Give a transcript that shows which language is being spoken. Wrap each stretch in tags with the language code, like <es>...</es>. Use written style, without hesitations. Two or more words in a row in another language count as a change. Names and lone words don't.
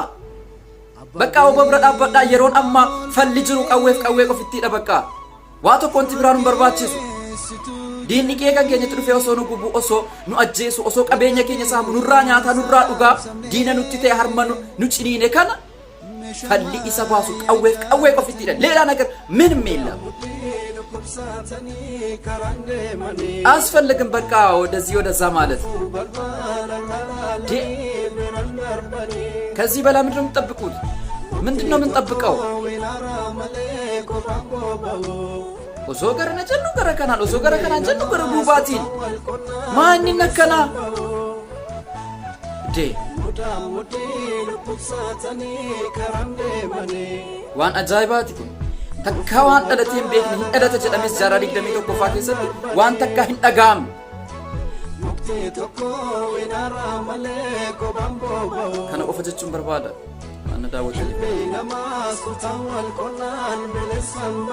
<om>Bakka obbo bira dhaabbadhaa yeroon amma falli jiru qawwee qofittiidha bakka. Waa tokko wanti biraan hin barbaachisu. Diinni kee kan keenyatti dhufee osoo nu gubu osoo nu ajjeesu osoo qabeenya keenya saamu nurraa nyaataa nurraa dhugaa diina nutti ta'e harma nu ciniine kana falli isa baasu qawwee qofittiidha. Leelaan agar</om> <am>ምንም የለም አስፈልግም በቃ ወደዚህ ወደዛ ማለት ከዚህ በላ ምንድነው የምትጠብቁት? ምንድነው የምንጠብቀው?</am> <om>osoo gara na jennu gara kanaan osoo gara kanaan jennu gara duubaatiin maanni nakkanaa dee waan ajaa'ibaati kun takkaa waan dhalatee hin beekne hin dhalata jedhames jaarraa 21ffaa keessatti waan takkaa hin dhaga'amne kana qofa jechuun barbaada waan na daawwataniif</om>